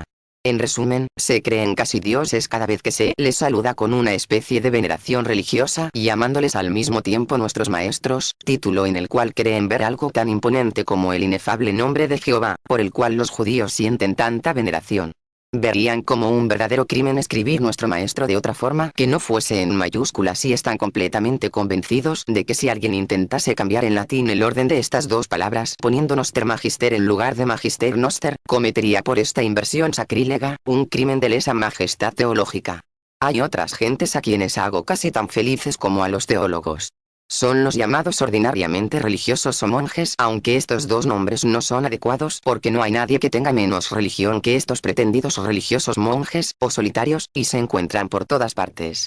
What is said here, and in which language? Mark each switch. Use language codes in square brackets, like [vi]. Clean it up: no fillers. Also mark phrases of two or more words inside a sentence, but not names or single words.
[es] En resumen, se creen casi dioses cada vez que se les saluda con una especie de veneración religiosa, llamándoles al mismo tiempo nuestros maestros, título en el cual creen ver algo tan imponente como el inefable nombre de Jehová, por el cual los judíos sienten tanta veneración. Verían como un verdadero crimen escribir nuestro maestro de otra forma que no fuese en mayúsculas y están completamente convencidos de que si alguien intentase cambiar en latín el orden de estas dos palabras poniendo [la] noster magister [es] en lugar de [la] magister noster, [es] cometería por esta inversión sacrílega un crimen de lesa majestad teológica. Hay otras gentes a quienes hago casi tan felices como a los teólogos. Son los llamados ordinariamente religiosos o monjes, aunque estos dos nombres no son adecuados porque no hay nadie que tenga menos religión que estos pretendidos religiosos monjes, o solitarios, y se encuentran por todas partes.